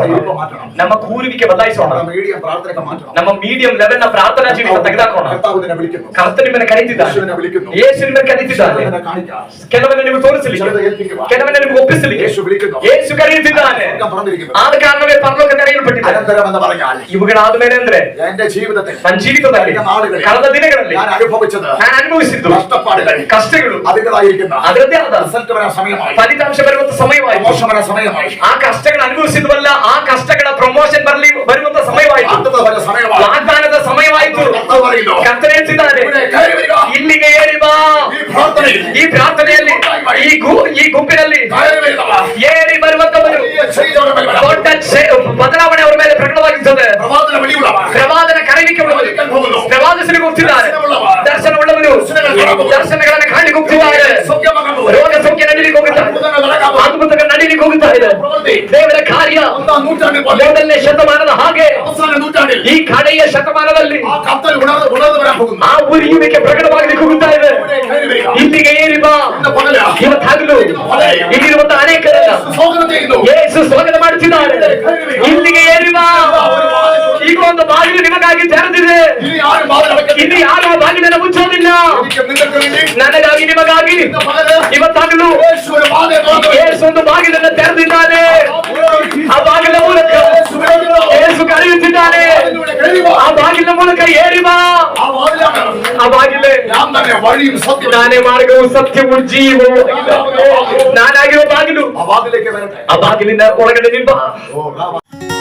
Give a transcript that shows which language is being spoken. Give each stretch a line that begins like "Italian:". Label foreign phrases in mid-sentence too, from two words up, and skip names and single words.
Malayalam: നമ്മുടെ രൂപം മാറ്റണം.
Kannada: ನಮ್ಮ ಕೂರುವಿಕೆ ಬದಲಾಯಿಸೋಣ.
Malayalam: നമ്മുടെ മീഡിയം പ്രാർത്ഥനയൊക്കെ മാറ്റണം.
Kannada: ನಮ್ಮ
English: medium level
Kannada: ನ ಪ್ರಾರ್ಥನಾ ಜೀವಿತ ತೆಗೆದುಹಾಕೋಣ.
Malayalam: കർത്താവ് നിന്നെ വിളിക്കുന്നു.
Kannada: ಕರ್ತನ ನಿಮ್ಮನ್ನು ಕರೀತಿದ್ದಾನೆ.
Malayalam: യേശുവിനെ വിളിക്കുന്നു.
Kannada: ಯೇಸು ನಿಮ್ಮನ್ನು ಕರೀತಿದ್ದಾನೆ.
Malayalam: നിന്നെ കാണിക്കാം.
Kannada: ಕೆಲವನ್ನ ನಿಮಗೆ ತೋರಿಸಲಿಕ್ಕೆ, ಕೆಲವನ್ನ ನಿಮಗೆ ಒಪ್ಪಿಸಲಿಕ್ಕೆ
Malayalam: യേശു വിളിക്കുന്നു.
Kannada: ಯೇಸು ಕರೆಯುತ್ತಿದ್ದಾನೆ.
Malayalam: സ്വർഗ്ഗം തുറന്നിരിക്കുന്നു.
Kannada: ಆದ ಕಾರಣವೇ ಪರಲೋಕ ತೆರೆಯಲ್ಪಟ್ಟಿದೆ.
Malayalam: അനന്തരം എന്ന് പറഞ്ഞാൽ
Kannada: ಇವುಗಳಾದ ಮೇಲೆ ಅಂದ್ರೆ
Malayalam: എന്റെ ജീവിതത്തിൽ,
Kannada: ನನ್ನ ಜೀವಿತದಲ್ಲಿ ಕಳೆದ ದಿನಗಳಲ್ಲಿ
Malayalam: ഞാൻ അനുഭവിച്ചത്,
Kannada: ನಾನು ಅನುಭವಿಸಿದ್ದು
Malayalam: കഷ്ടപ്പാടുകൾ,
Kannada: ಕಷ್ಟಗಳು
Malayalam: അതിൻ്റെതായിരിക്കുന്ന
Kannada: ಅದರದ್ದೇ ಆದ
Malayalam: റിസൾട്ട് വരാൻ സമയമായി,
Kannada: ಫಲಿತಾಂಶ ಬರುವಂತ ಸಮಯವಾಯಿತು.
Malayalam: പ്രമോഷൻ വരാൻ സമയമായി,
Kannada: ಆ ಕಷ್ಟಗಳು ಅನುಭವಿಸಿದ್ವಲ್ಲ, ಆ ಕಷ್ಟಗಳ ಪ್ರಮೋಷನ್ ಬರುವಂತ ಸಮಯವಾಯಿತು.
Malayalam: വാഗ്ദത്തം വരാൻ സമയമായി.
Kannada: ವಾಗ್ದಾನದ ಸಮಯವಾಯಿತು.
Malayalam: കർത്താവ് പറയുന്നു,
Kannada: ಕರ್ತನು ಹೇಳ್ತಿದ್ದಾನೆ,
Malayalam: ഇവിടെ കയറി വരിക.
Kannada: ಇಲ್ಲಿಗೆ ಏರಿ ಬಾ.
Malayalam: ഈ പ്രാർത്ഥനയിൽ,
Kannada: ಈ ಪ್ರಾರ್ಥನೆಯಲ್ಲಿ, ಈ ಗುಂಪಿನಲ್ಲಿ
Malayalam: കയറി വരിക.
Kannada: ಏರಿ ಬರುವಂತವರು
Malayalam: വലിയ ചെയ്തിയുടെ മേൽ വരാം.
Kannada: ದೊಡ್ಡ ಬದಲಾವಣೆ ಅವರ ಮೇಲೆ ಪ್ರಕಟವಾಗಿರುತ್ತದೆ.
Malayalam: പ്രവാദന വെളിയുള്ളവ,
Kannada: ಪ್ರವಾದನ ಕರೆಯುವಿಕೆ ಉಳ್ಳವರು, ಪ್ರವಾದಿಸಲಿಕ್ಕೆ ಹೋಗ್ತಿದ್ದಾರೆ. ದರ್ಶನವುಳ್ಳವರು ದರ್ಶನಗಳನ್ನು ಕಾಣಲಿಕ್ಕೆ ಹೋಗ್ತಿದ್ದಾರೆ.
Malayalam: സൗഖ്യമാകുന്നു.
Kannada: ರೋಗ ಸೌಖ್ಯ ನಡೀಲಿಕ್ಕೆ ಹೋಗುತ್ತಾರೆ. ಅದ್ಭುತಗಳು ನಡೀಲಿಕ್ಕೆ ಹೋಗುತ್ತಾ ಇದೆ. ದೇವರ ಕಾರ್ಯ
Malayalam: ഒന്നാം നൂറ്റാണ്ടിൽ പോലെ,
Kannada: ಮೊದಲನೇ ಶತಮಾನದ ಹಾಗೆ
Malayalam: അവസാന നൂറ്റാണ്ടിൽ
Kannada: ಈ ಕಡೆಯ ಶತಮಾನದಲ್ಲಿ
Malayalam: ആ കത്തൽ ഉണർന്നു വരാൻ പോകുന്നു.
Kannada: ಆ ಉರಿಯುವಿಕೆ ಪ್ರಕಟವಾಗಲಿಕ್ಕೆ ಹೋಗುತ್ತಾ ಇದೆ.
Malayalam: ഇവിടെ കയറി വരിക.
Kannada: ಇಲ್ಲಿಗೆ ಏರಿ ಬಾ.
Malayalam: ഇന്ന് പകല
Kannada: ಇವತ್ತಾಗಲು ಇಲ್ಲಿರುವಂತ ಅನೇಕರಲ್ಲ
Malayalam: സ്വാഗതം ചെയ്യുന്നു.
Kannada: ಯೇಸು ಸ್ವಾಗತ ಮಾಡುತ್ತಿದ್ದಾರೆ. ಇಲ್ಲಿಗೆ ಏರಿ ಬಾ. ಈಗ ಒಂದು ಬಾಗಿಲು ನಿಮಗಾಗಿ ತೆರೆದಿದೆ.
Malayalam: ഇനി ആരും വാതിൽ അടയ്ക്കരുത്.
Kannada: ಇಲ್ಲಿ ಯಾರು ಆ ಬಾಗಿಲನ್ನು ಮುಚ್ಚೋದಿಲ್ಲ.
Malayalam: എനിക്ക് നിങ്ങൾക്ക് വേണ്ടി
Kannada: ನನಗಾಗಿ ನಿಮಗಾಗಿ
Malayalam: ഇന്ന് പകല്
Kannada: ಇವತ್ತಾಗಲು
Malayalam: യേശു ഒരു വാതിൽ തുറന്നു.
Kannada: ಯೇಸು ಒಂದು ಬಾಗಿಲನ್ನು ತೆರೆದಿದ್ದಾನೆ. ಆ ಬಾಗಿಲ ಮೂಲಕ ಯೇಸು ಕರೆಯುತ್ತಿದ್ದಾನೆ. ಆ ಬಾಗಿಲ ಮೂಲಕ ಏರಿ ಬಾ.
Malayalam: ആ വാതിലാണ്
Kannada: ಆ ಬಾಗಿಲೇ
Malayalam: ഞാൻ തന്നെ വഴിയും സത്യവും.
Kannada: ನಾನೇ ಮಾರ್ಗವು ಸತ್ಯವೂ ಜೀವವೂ ನಾನಾಗಿರುವ ಬಾಗಿಲು.
Malayalam: ആ വാതിലേക്ക് വരട്ടെ.
Kannada: ಆ ಬಾಗಿಲಿನ ಒಳಗಡೆ ನಿಂಬ. ഓ,